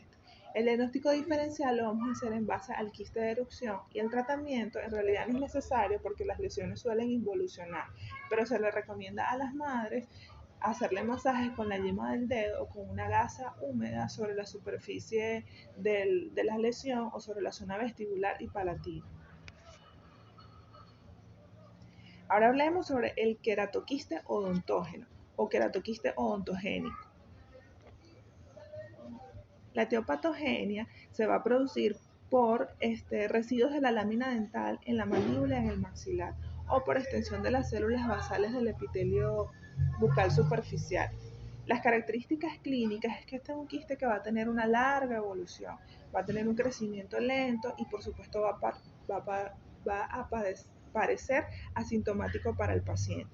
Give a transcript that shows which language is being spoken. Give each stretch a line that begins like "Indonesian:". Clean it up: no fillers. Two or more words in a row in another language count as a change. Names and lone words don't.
Spanish: El diagnóstico diferencial lo vamos a hacer en base al quiste de erupción y el tratamiento en realidad no es necesario porque las lesiones suelen involucionar, pero se le recomienda a las madres hacerle masajes con la yema del dedo o con una gasa húmeda sobre la superficie de la lesión o sobre la zona vestibular y palatina. Ahora hablemos sobre el queratoquiste odontógeno o queratoquiste odontogénico. La etiopatogenia se va a producir por residuos de la lámina dental en la mandíbula y en el maxilar o por extensión de las células basales del epitelio bucal superficial. Las características clínicas es que este es un quiste que va a tener una larga evolución, va a tener un crecimiento lento y por supuesto va a parecer asintomático para el paciente.